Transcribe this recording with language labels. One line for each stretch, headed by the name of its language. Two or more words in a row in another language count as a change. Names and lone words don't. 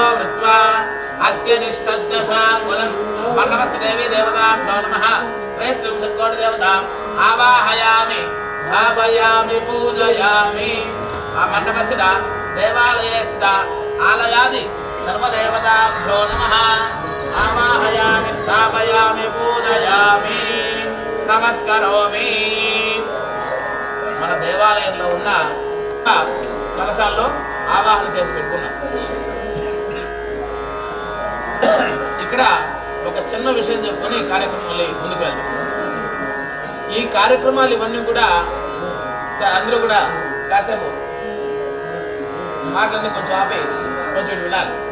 Sanskrit: वृत्वा अत्यनिष्ठद्दशाङ्गुलं मण्डपस्य देवी देवताभ्यो नमः त्रयस्त्रिंशत्कोटिदेवताम् आवाहयामि स्थापयामि पूजयामि आ मण्डपस्य देवालयस्य आलयादि सर्वदेवताभ्यो नमः आवाहयामि स्थापयामि पूजयामि नमस्करोमि
Telugu: మన దేవాలయంలో ఉన్న కలశాల్లో ఆవాహన చేసి పెట్టుకున్నాం. ఇక్కడ ఒక చిన్న విషయం చెప్పుకొని కార్యక్రమాలు ముందుకు వెళ్తాం. ఈ కార్యక్రమాలు ఇవన్నీ కూడా సార్ అందరూ కూడా కాసేపు మాటలన్నీ కొంచెం ఆపి కొంచెం వినాలి.